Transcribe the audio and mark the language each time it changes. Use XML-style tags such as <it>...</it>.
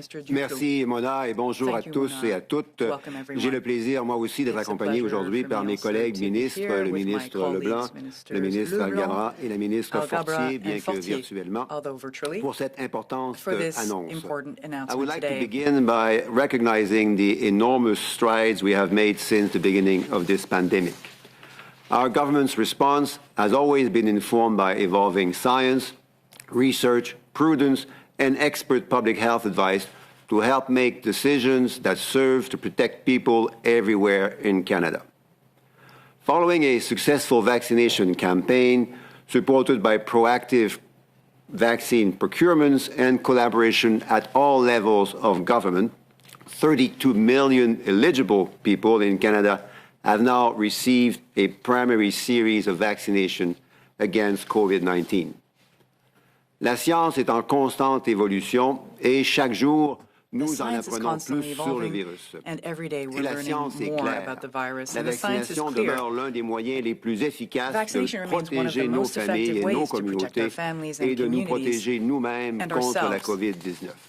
<fr>Merci, Mona, et bonjour à tous et à toutes. J'ai le plaisir, moi aussi, d'être accompagné aujourd'hui par mes collègues ministres, le ministre Leblanc, le ministre Algabra et la ministre Fortier, bien que virtuellement, pour cette importante annonce.</fr> <en>I would like to begin by recognizing the enormous strides we have made since the beginning of this pandemic. Our government's response has always been informed by evolving science, research, prudence, and expert public health advice to help make decisions that serve to protect people everywhere in Canada. Following a successful vaccination campaign supported by proactive vaccine procurements and collaboration at all levels of government, 32 million eligible people in Canada have now received a primary series of vaccination against COVID-19.</en> <fr>La science est en constante évolution et chaque jour, nous en apprenons plus sur le virus. Et la science est claire. La vaccination demeure l'un des moyens les plus efficaces de protéger nos familles et nos communautés et de nous protéger nous-mêmes contre la COVID-19.</fr>